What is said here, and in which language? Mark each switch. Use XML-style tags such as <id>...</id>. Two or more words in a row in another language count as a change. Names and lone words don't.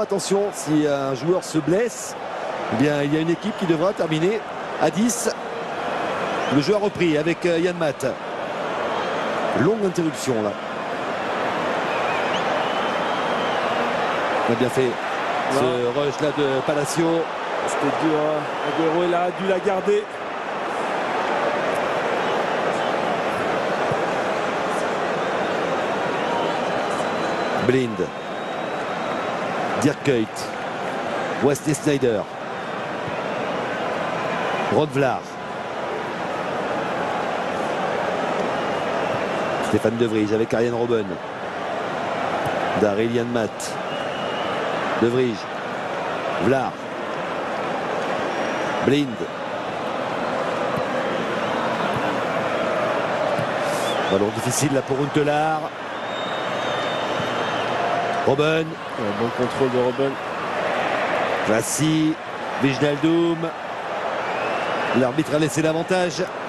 <fr>Attention, si un joueur se blesse, eh bien, il y a une équipe qui devra terminer à 10. Le jeu a repris avec Yann Matt. Longue interruption là. On a bien fait ce rush là de Palacio. C'était dur, hein. Agüero il a dû la garder. Blind, Dirk Kuyt, Wesley Sneijder, Rod Vlaar, Stéphane De Vrij avec Arjen Robben, Daryl Janmaat, De Vrij, Vlaar, Blind, ballon difficile là pour Huntelaar. Robben. Un bon contrôle de Robben. Voici Wijnaldum. L'arbitre a laissé l'avantage.</fr>